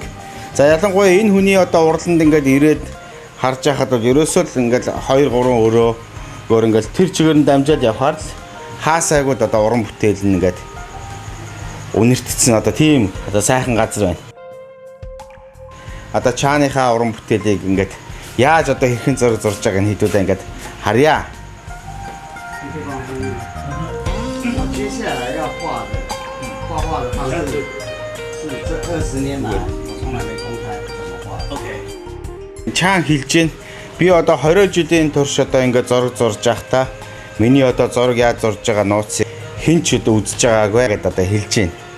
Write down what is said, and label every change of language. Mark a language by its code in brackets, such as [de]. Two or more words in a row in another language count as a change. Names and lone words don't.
[mn] За ялангуяа энэ хүний одоо урланд ингээд ирээд харж байхад бол ерөөсөө л ингээд 2 3 өрөөгөр ингээд тэр чигээр нь дамжаад явхаар л хаасайгууд одоо уран бүтээл нь ингээд үнэртсэн одоо тийм одоо сайхан газар байна. Одоо чааныхаа уран бүтээлийг ингээд яаж одоо хэрхэн зураг зурж байгааг нь хэдүүлээ ингээд харъя. [zh] 接下来要画的方式是这20年来我从来没公开怎么画。OK。 [mn] Чаан хэлж гин би одоо 20 жилийн турш одоо ингээд зураг зурж байхдаа миний одоо зураг яаж зурж байгаа нууцыг хэн ч одоо үзэж байгаагүй гэдээ одоо хэлж гин.